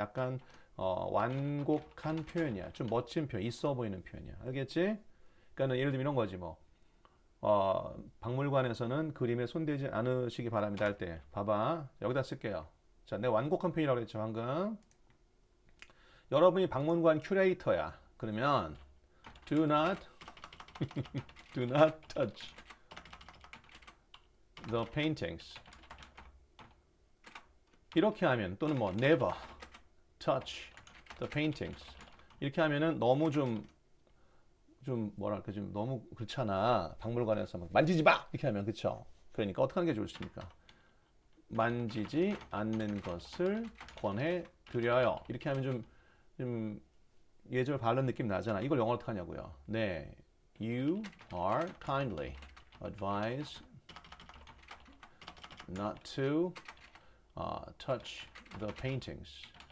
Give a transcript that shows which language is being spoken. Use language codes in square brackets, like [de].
[ko] 약간 완곡한 표현이야. 좀 멋진 표현, 있어 보이는 표현이야. 알겠지? 그러니까 예를 들면 이런 거지 뭐. 박물관에서는 그림에 손대지 않으시기 바랍니다 할 때 봐봐. 여기다 쓸게요. 자, 내가 완곡한 표현이라고 했죠 방금. 여러분이 박물관 큐레이터야. 그러면 [en] do not touch the paintings. [ko] 이렇게 하면 또는 뭐 [en] never touch the paintings. [ko] 이렇게 하면은 너무 좀 뭐랄까 좀 너무 그렇잖아. 박물관에서 막 만지지 마 이렇게 하면 그쵸? 그러니까 어떻게 하는 게 좋습니까? 만지지 않는 것을 권해 드려요. 이렇게 하면 좀 예절 바른 느낌 나잖아. 이걸 영어로 어떻게 하냐고요? 네, [en] you are kindly advised not to touch the paintings.